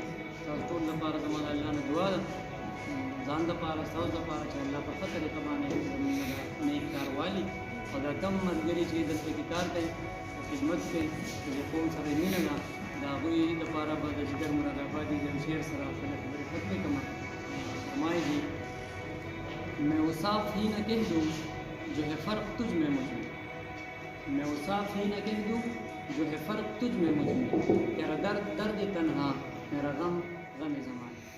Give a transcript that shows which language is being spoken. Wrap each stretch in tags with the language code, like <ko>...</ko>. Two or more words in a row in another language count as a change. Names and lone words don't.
<ps>ستاسو ټول لپاره زما د الله نه دعا ده، ځان دپاره ستاسو دپاره چې الله په ښه طریقه باندې زموږ نیک کار والي او دا کم ملګري چې دلته کې کار کوي خدمت کوي د دې قوم سره مینه ده، د هغوی لپاره به د جګر مراد آبادي د شعر سره خپلې خبرې ختمې کړم.</ps> <ur>فرمایي میں وہ صاف ہی نہ کہہ دوں جو ہے فرق تجھ میں مجھ میں، میں وہ صاف ہی نہ کہہ دوں جو ہے فرق تجھ میں مجھ میں، تیرا درد درد تنہا میرا غم غم زمان.</ur>